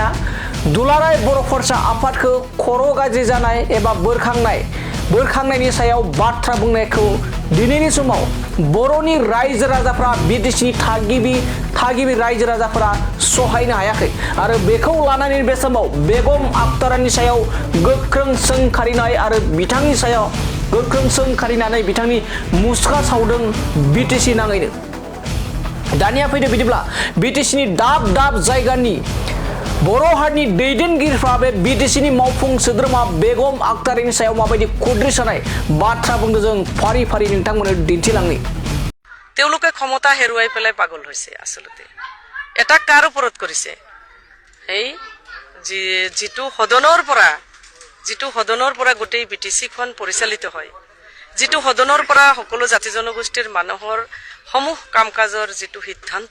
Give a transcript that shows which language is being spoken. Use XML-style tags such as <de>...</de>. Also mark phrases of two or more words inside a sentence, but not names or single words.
<brx>दुलाराय बर' फरायसा आफादखौ खर' गाज्रि जानाय एबा बोरखांनायनि सायाव बाथ्रा बुंनायखौ दिनैनि समाव बर'नि रायजो राजाफ्रा बिटिसिनि थागिबि रायजो राजाफोरा सहायनो हायाखै आरो बेखौ लानानै बे समाव बेगम आक्तारानि सायाव गोख्रों सोंखारिनाय आरो बिथांनि सायाव गोख्रों सोंखारिनानै बिथांनि मुसुखा सावदों बिटिसि नाङैनो दानिया फैदो बिदिब्ला बिटिसिनि दाब दाब जायगानि बर' हारिनि दैदेनगिरिफ्रा बे बिटिसिनि मावफुं सोद्रोमा बेगम आक्तारानि सायाव माबायदि खुद्रिसानाय बाथ्रा बुंदों जों फारि फारि नोंथांमोननो दिन्थिलांनि</brx> <as>তেওঁলোকে ক্ষমতা হেৰুৱাই পেলাই পাগল হৈছে আচলতে এটা কাৰ ওপৰত কৰিছে এই যিটো সদনৰ পৰা গোটেই বিটিচিখন পৰিচালিত হয় যিটো সদনৰ পৰা সকলো জাতি জনগোষ্ঠীৰ মানুহৰ সমূহ কাম কাজৰ যিটো সিদ্ধান্ত</as>